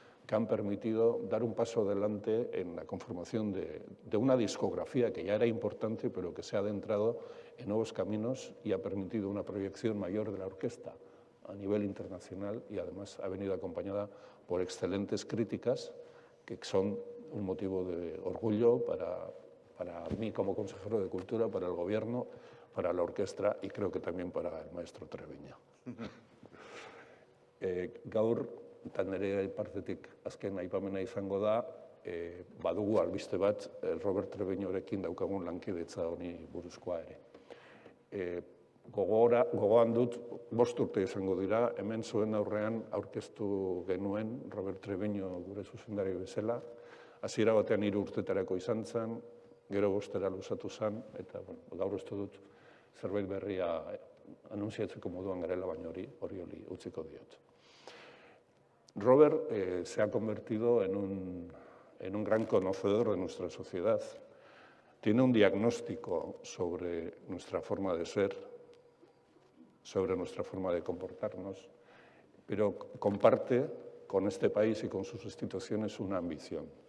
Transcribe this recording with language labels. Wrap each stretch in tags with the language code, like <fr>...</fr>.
<es>que han permitido dar un paso adelante en la conformación de una discografía que ya era importante, pero que se ha adentrado en nuevos caminos y ha permitido una proyección mayor de la orquesta a nivel internacional y además ha venido acompañada por excelentes críticas que son un motivo de orgullo para mí como consejero de Cultura, para el Gobierno, para la orquesta y creo que también para el maestro Treviño.</es> <eu>Gaur, eta nire partetik azken aipamena izango da, badugu albiste bat Robert Treviñorekin daukagun lankidetza honi buruzkoa ere. Gogoan dut, 5 urte izango dira, hemen zuen aurrean aurkeztu genuen Robert Treviño gure zuzendari bezala, hasiera batean 3 urtetarako izan zen, gero 5 luzatu zen, eta gaur uste dut zerbait berria anuntziatzeko moduan garela, baina hori utziko diot.</eu> <es>Robert se ha convertido en un gran conocedor de nuestra sociedad. Tiene un diagnóstico sobre nuestra forma de ser, sobre nuestra forma de comportarnos, pero comparte con este país y con sus instituciones una ambición.</es>